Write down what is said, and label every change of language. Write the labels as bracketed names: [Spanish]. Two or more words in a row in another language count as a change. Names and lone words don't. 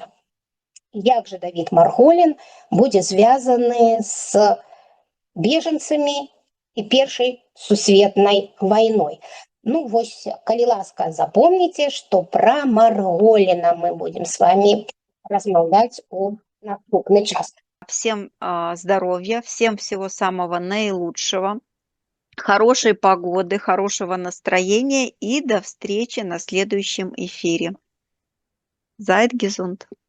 [Belarusian] Як жа Давід Марголін будзе звязаны з бежанцамі і Першай сусветнай вайной. Ну, вось, калі ласка, запомніце, што пра Марголіна мы [Russian] будем с вами [Belarusian] размаўляць у наступны час. [Russian] Всем здоровья, всем всего самого наилучшего, хорошей погоды, хорошего настроения и до встречи на следующем эфире. [German] Seid gesund!